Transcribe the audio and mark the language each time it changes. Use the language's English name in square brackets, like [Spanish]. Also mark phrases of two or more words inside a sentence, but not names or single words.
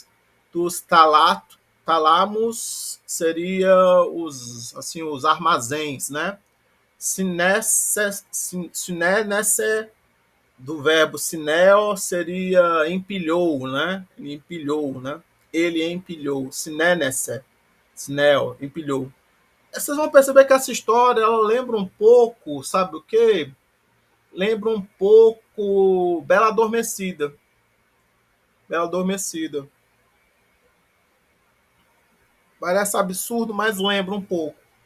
[Portuguese] Dos talamos seria os armazéns, né? Sinese do verbo sineo seria empilhou, né? Ele empilhou, né? Ele empilhou. [Greek] συνένησε, συννέω, empilhou. [Portuguese] Vocês vão perceber que essa história ela lembra um pouco, sabe o quê? Lembra um pouco Bela Adormecida. Bela Adormecida. Parece absurdo, mas lembra um pouco.